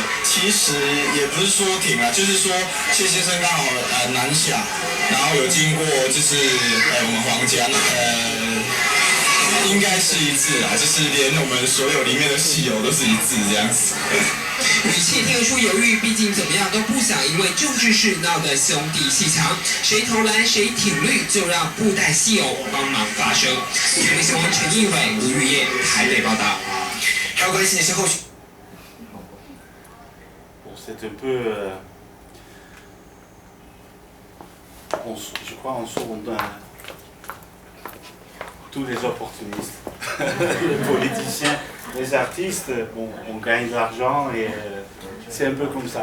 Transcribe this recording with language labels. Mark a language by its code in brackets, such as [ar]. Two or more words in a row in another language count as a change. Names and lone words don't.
[zh] 其实也不是说挺啊，就是说谢先生刚好南下，然后有经过就是我们皇家应该是一致啊，就是连我们所有里面的戏友都是一致这样子。语气听得出犹豫，毕竟怎么样都不想因为政治事闹得兄弟戏强，谁投蓝谁挺绿，就让布袋戏偶帮忙发声。台北新闻陈义伟、吴玉叶台北报道。还有关心的是后续。 [fr] C'est un peu, je crois, on sonde tous les opportunistes, les politiciens, les artistes, bon, on gagne de l'argent et c'est un peu comme ça.